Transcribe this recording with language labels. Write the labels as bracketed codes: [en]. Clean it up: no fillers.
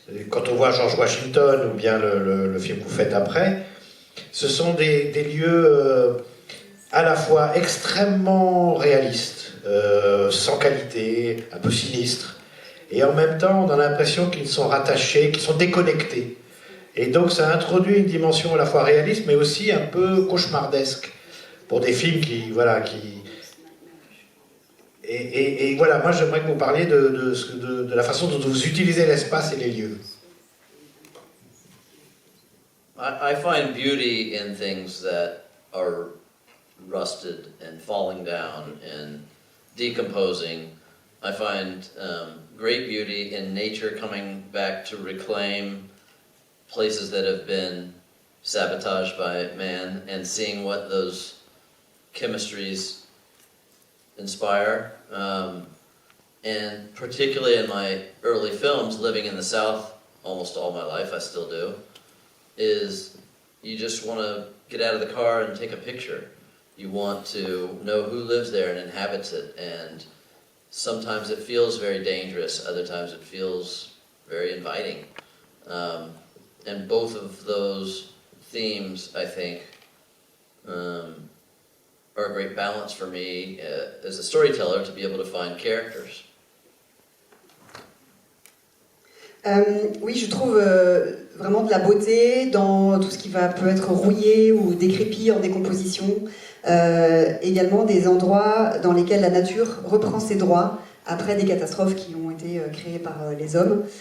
[fr] Quand on voit George Washington ou bien le film que vous faites après, ce sont des lieux à la fois extrêmement réalistes, sans qualité, un peu sinistres, et en même temps on a l'impression qu'ils sont rattachés, qu'ils sont déconnectés. Et donc ça introduit une dimension à la fois réaliste mais aussi un peu cauchemardesque pour des films qui... Et voilà, moi j'aimerais que vous parliez de la façon dont vous utilisez l'espace et les lieux. [en] I find beauty in things that are rusted and falling down and decomposing. I find great beauty in nature coming back to reclaim places that have been sabotaged by man and seeing what those chemistries inspire. And particularly in my early films, living in the South almost all my life, I still do, is you just want to get out of the car and take a picture. You want to know who lives there and inhabits it, and sometimes it feels very dangerous, other times it feels very inviting. And both of those themes, I think, are a great balance for me as a storyteller to be able to find characters. [fr] Oui, je trouve vraiment de la beauté dans tout ce qui peut être rouillé ou décrépit en décomposition. Également des endroits dans lesquels la nature reprend ses droits après des catastrophes qui ont été créées par les hommes.